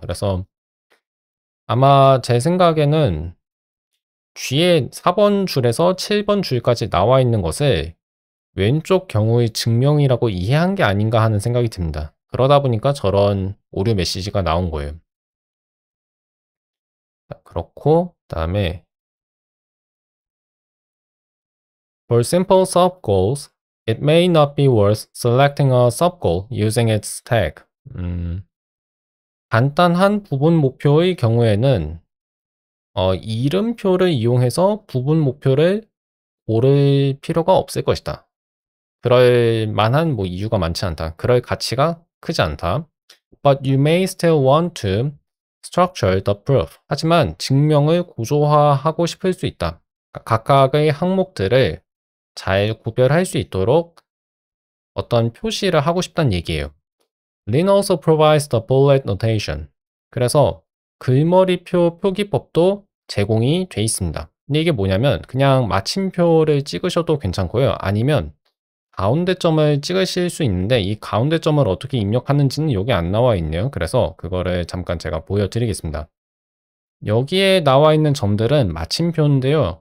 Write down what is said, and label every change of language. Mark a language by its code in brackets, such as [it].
[ko] 그래서 아마 제 생각에는 뒤에 4번 줄에서 7번 줄까지 나와 있는 것을 왼쪽 경우의 증명이라고 이해한 게 아닌가 하는 생각이 듭니다. 그러다 보니까 저런 오류 메시지가 나온 거예요. 그렇고 그다음에 [en] For simple subgoals, it may not be worth selecting a subgoal using its tag. [ko] 간단한 부분 목표의 경우에는 이름표를 이용해서 부분 목표를 고를 필요가 없을 것이다. 그럴 만한 이유가 많지 않다. 그럴 가치가 크지 않다. [en] But you may still want to structure the proof. [ko] 하지만 증명을 구조화하고 싶을 수 있다. 각각의 항목들을 잘 구별할 수 있도록 어떤 표시를 하고 싶다는 얘기예요. [en] Lin also provides the bullet notation. [ko] 그래서 글머리표 표기법도 제공이 돼 있습니다. 근데 이게 뭐냐면 그냥 마침표를 찍으셔도 괜찮고요. 아니면 가운데 점을 찍으실 수 있는데 이 가운데 점을 어떻게 입력하는지는 여기 안 나와 있네요. 그래서 그거를 잠깐 제가 보여드리겠습니다. 여기에 나와 있는 점들은 마침표인데요.